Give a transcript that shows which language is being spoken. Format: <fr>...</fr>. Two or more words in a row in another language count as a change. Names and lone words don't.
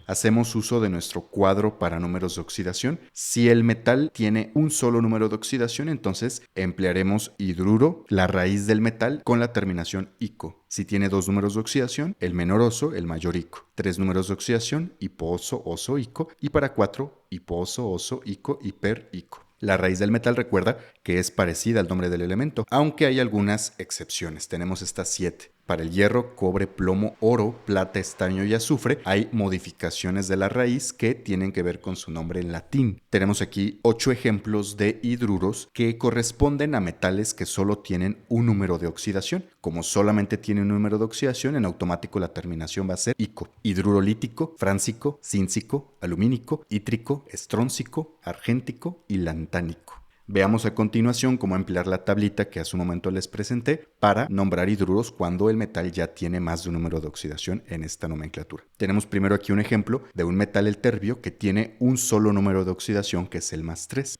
<es>Hacemos uso de nuestro cuadro para números de oxidación. Si el metal tiene un solo número de oxidación, entonces emplearemos hidruro, la raíz del metal, con la terminación ico. Si tiene dos números de oxidación, el menor oso, el mayor ico. Tres números de oxidación, hiposo, oso, ico. Y para 4, hiposo, oso, ico, hiper, ico. La raíz del metal, recuerda que es parecida al nombre del elemento, aunque hay algunas excepciones. Tenemos estas 7. Para el hierro, cobre, plomo, oro, plata, estaño y azufre hay modificaciones de la raíz que tienen que ver con su nombre en latín. Tenemos aquí 8 ejemplos de hidruros que corresponden a metales que solo tienen un número de oxidación. Como solamente tiene un número de oxidación, en automático la terminación va a ser ico. Hidruro lítico, fráncico, cíncico, alumínico, ítrico, estróncico, argéntico y lantánico. Veamos a continuación cómo emplear la tablita que hace un momento les presenté para nombrar hidruros cuando el metal ya tiene más de un número de oxidación en esta nomenclatura. Tenemos primero aquí un ejemplo de un metal, el terbio, que tiene un solo número de oxidación, que es el +3.</es>